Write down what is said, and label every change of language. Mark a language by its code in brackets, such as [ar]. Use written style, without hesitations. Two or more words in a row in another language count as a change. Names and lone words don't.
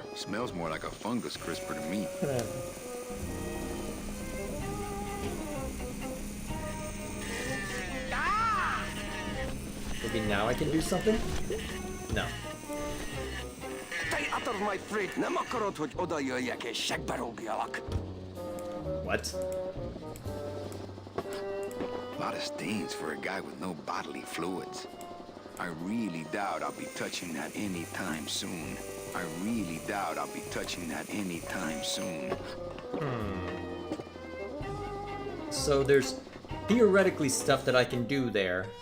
[en] Smells more like a fungus crisper to me. Maybe now I can do something? No. Stay out of my freight! [hu] Nem akarod, hogy oda jöjjek és segbe rúgjalak. [en] What? A lot of stains for a guy with no bodily fluids. I really doubt I'll be touching that anytime soon. I really doubt I'll be touching that anytime soon. So there's theoretically stuff that I can do there.